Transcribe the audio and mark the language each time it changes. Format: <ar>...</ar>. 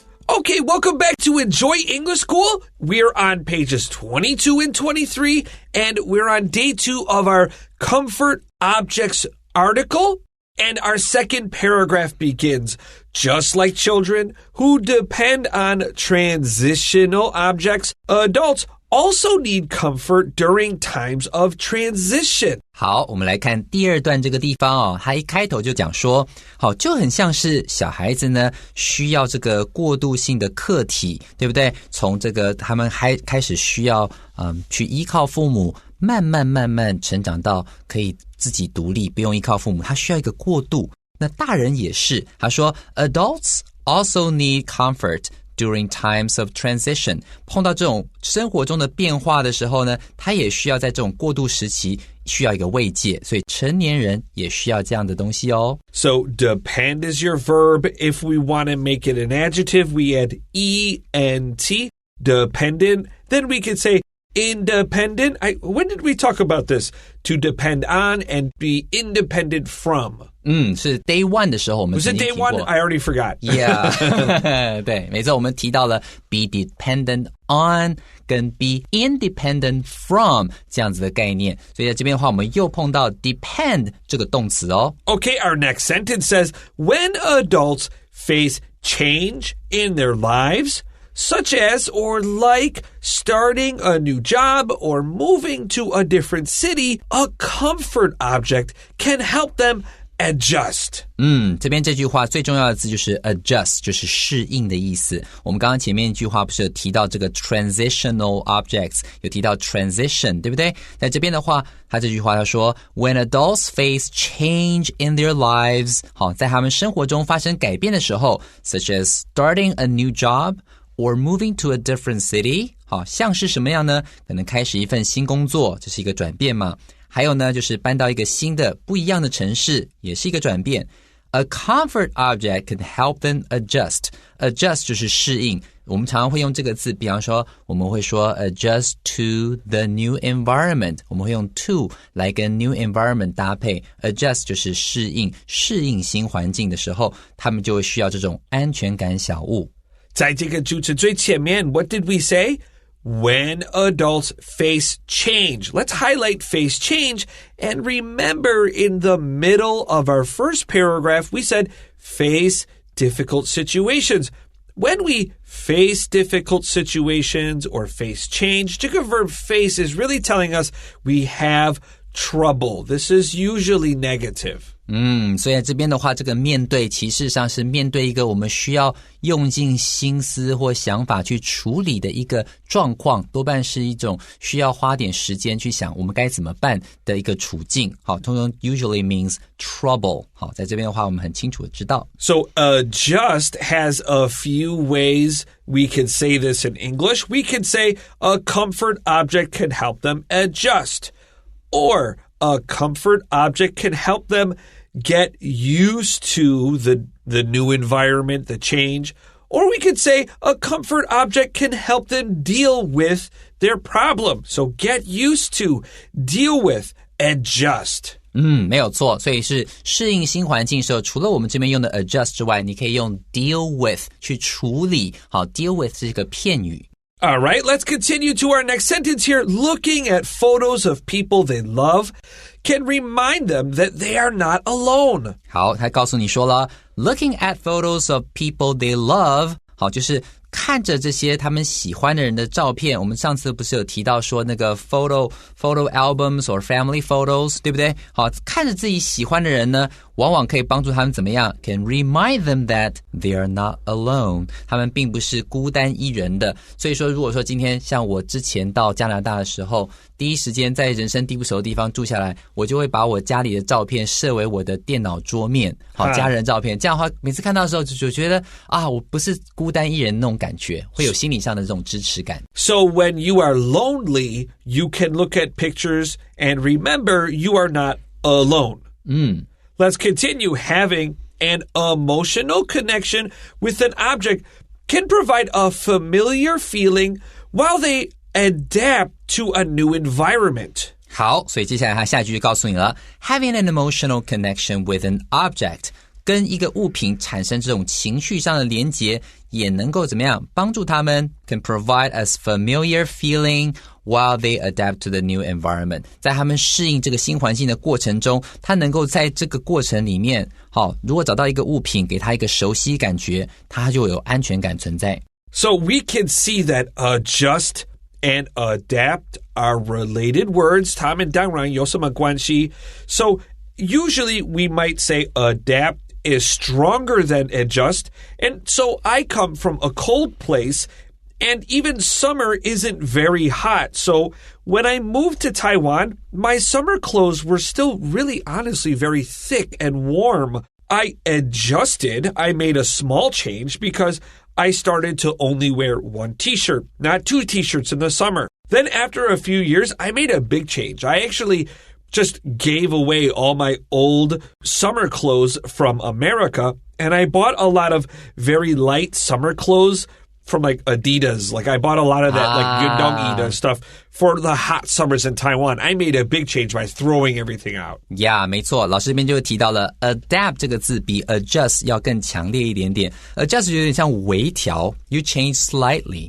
<en>Okay, welcome back to Enjoy English School. We're on pages 22 and 23, and we're on day 2 of our Comfort Objects article. And our second paragraph begins, just like children who depend on transitional objects, adults also need comfort during times of transition.</en> <zh>好，我们来看第2段这个地方哦，他一开头就讲说，好，就很像是小孩子呢需要这个过渡性的课题，对不对？从这个他们开始需要去依靠父母，慢慢成长到可以自己独立，不用依靠父母，他需要一个过渡。那大人也是，他说</zh> <en>Adults also need comfort during times of transition.</en> <zh>碰到这种生活中的变化的时候呢，他也需要在这种过渡时期需要一个慰藉，所以成年人也需要这样的东西哦。</zh> <en>So depend is your verb. If we want to make it an adjective, we add ENT, dependent. Then we could say independent. When did we talk about this? To depend on and be independent from.</en> <zh>是 day 1的时候我们曾经提过。</zh> <en>Was it day 1? I already forgot. Yeah.</en> <zh>对，没错，我们提到了</zh> <en>be dependent on</en> <zh>跟</zh> <en>be independent from</en> <zh>这样子的概念，所以在这边的话我们又碰到 depend 这个动词哦。</zh> <en>Okay, our next sentence says, when adults face change in their lives, such as or like starting a new job or moving to a different city, a comfort object can help them adjust.</en> <zh>这边这句话最重要的字就是 adjust， 就是适应的意思。我们刚刚前面一句话不是有提到这个</zh> <en>transitional objects，</en> <zh>有提到 transition， 对不对？在这边的话，他这句话他说</zh> <en>when adults face change in their lives，</en> <zh>好，在他们生活中发生改变的时候</zh> <en>such as starting a new job or moving to a different city.</en> <zh>好，像是什么样呢？可能开始一份新工作，这是一个转变嘛。还有呢，就是搬到一个新的不一样的城市，也是一个转变。</zh> <en>A comfort object can help them adjust.</en> <zh>Adjust 就是适应。我们常常会用这个字，比方说我们会说</zh> <en>adjust to the new environment.</en> <zh>我们会用 to 来跟 new environment 搭配。Adjust 就是适应新环境的时候，他们就会需要这种安全感小物。在这个句子最前面</zh> <en>what did we say? When adults face change. Let's highlight face change. And remember, in the middle of our first paragraph, we said face difficult situations. When we face difficult situations or face change,</en> <zh>这个</zh> <en>verb face is really telling us we have trouble. This is usually negative.</en> <zh>所以在这边的话，这个面对其实上是面对一个我们需要用尽心思或想法去处理的一个状况，多半是一种需要花点时间去想我们该怎么办的一个处境。好，通常</zh> <en>usually means trouble.</en> <zh>好，在这边的话我们很清楚的知道。</zh> <en>So adjust has a few ways we can say this in English. We can say a comfort object can help them adjust. Or a comfort object can help them get used to the new environment, the change. Or we could say a comfort object can help them deal with their problem. So get used to, deal with, adjust.</en> <zh>没有错，所以是适应新环境的时候，除了我们这边用的 adjust 之外，你可以用 deal with 去处理。好， deal with 是一个片语。</zh> <en>All right, let's continue to our next sentence here. Looking at photos of people they love can remind them that they are not alone.</en> <zh>好，他告诉你说了</zh> <en>Looking at photos of people they love.</en> <zh>好，就是看着这些他们喜欢的人的照片。我们上次不是有提到说那个</zh> <en>photo albums or family photos,</en> <zh>对不对？好，看着自己喜欢的人呢，往往可以帮助他们怎么样</zh> <en>Can remind them that they are not alone.</en> <zh>他们并不是孤单一人的。所以说如果说今天像我之前到加拿大的时候，第一时间在人生地不熟的地方住下来，我就会把我家里的照片设为我的电脑桌面。好，家人照片。这样的话每次看到的时候就觉得啊，我不是孤单一人那种感觉，会有心理上的这种支持感。</zh> <en>So when you are lonely, you can look at pictures and remember you are not alone. Let's continue. Having an emotional connection with an object can provide a familiar feeling while they adapt to a new environment.</en> <zh>好，所以接下来他下一句就告诉你了</zh> <en>Having an emotional connection with an object</en> <zh>跟一个物品产生这种情绪上的连结，也能够怎么样帮助他们</zh> <en>can provide us familiar feeling while they adapt to the new environment.</en> <zh>在他们适应这个新环境的过程中，他能够在这个过程里面，好，如果找到一个物品给他一个熟悉感觉，他就有安全感存在。</zh> <en>So we can see that adjust and adapt are related words.</en> <zh>它们当然有什么关系</zh> <en>So usually we might say adapt is stronger than adjust. And so I come from a cold place, and even summer isn't very hot. So when I moved to Taiwan, my summer clothes were still really honestly very thick and warm. I adjusted. I made a small change because I started to only wear one t-shirt, not two t-shirts in the summer. Then after a few years, I made a big change. I actually just gave away all my old summer clothes from America, and I bought a lot of very light summer clothes from like Adidas. Like I bought a lot of that like Yundong stuff for the hot summers in Taiwan. I made a big change by throwing everything out. Yeah,</en> <zh>没错，老师这边就提到了 adapt 这个字比 adjust 要更强烈一点点。 adjust 有点像微调</zh> <en>you change slightly.</en>